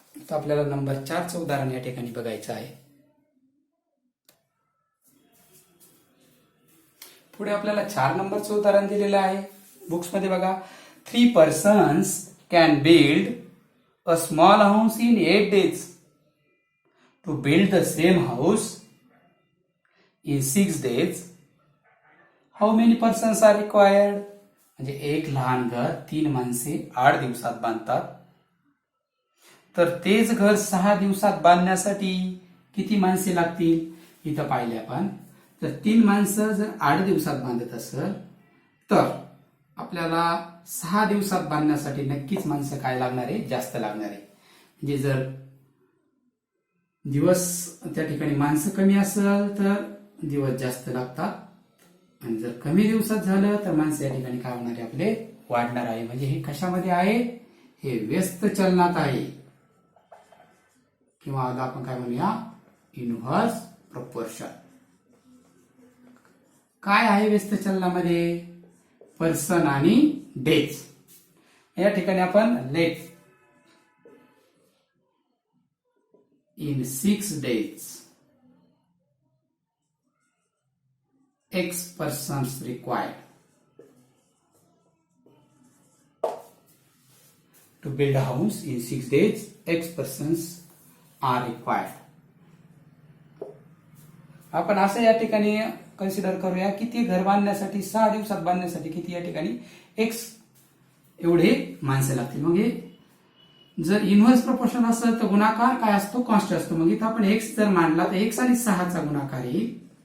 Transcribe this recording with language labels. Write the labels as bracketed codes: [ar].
[mr] तर आपल्याला नंबर 4चं उदाहरण या ठिकाणी बघायचं आहे. पुढे आपल्याला 4 नंबरचं उदाहरण दिलेलं आहे बुक्स मध्ये बघा. [en] 3 persons can build a small house in 8 days. To build the same house in 6 days, how many persons are required? [mr] म्हणजे एक लहान घर 3 माणसे 8 दिवसात बांधतात, तर तेच घर 6 दिवसात बांधण्यासाठी किती माणसे लागतील. इथं पाहिले आपण तर 3 माणसं जर 8 दिवसात बांधत असेल तर आपल्याला 6 दिवसात बांधण्यासाठी नक्कीच माणसं काय लागणार आहे जास्त लागणार आहे. म्हणजे जर दिवस त्या ठिकाणी माणसं कमी असेल तर दिवस जास्त लागतात, आणि जर कमी दिवसात झालं तर माणसं या ठिकाणी काय होणार आहे आपले वाढणार आहे. म्हणजे हे कशामध्ये आहे हे व्यस्त चलनात आहे, किंवा आता आपण काय म्हणूया इनव्हर्स प्रपोर्शन. काय आहे व्यस्त चलनामध्ये पर्सन आणि डेज. या ठिकाणी आपण [en] Let in 6 days X persons required to build a house in 6 days. X persons are required. [mr] आपण असं या ठिकाणी कन्सिडर करूया की ते घर बांधण्यासाठी 6 दिवसात बांधण्यासाठी किती या ठिकाणी X एवढे माणसं लागतील. मग हे जर इनव्हर्स प्रपोर्शन असेल तर गुणाकार काय असतो कॉन्स्टंट असतो. मग इथं आपण X जर मांडला तर X आणि 6चा गुणाकार येईल.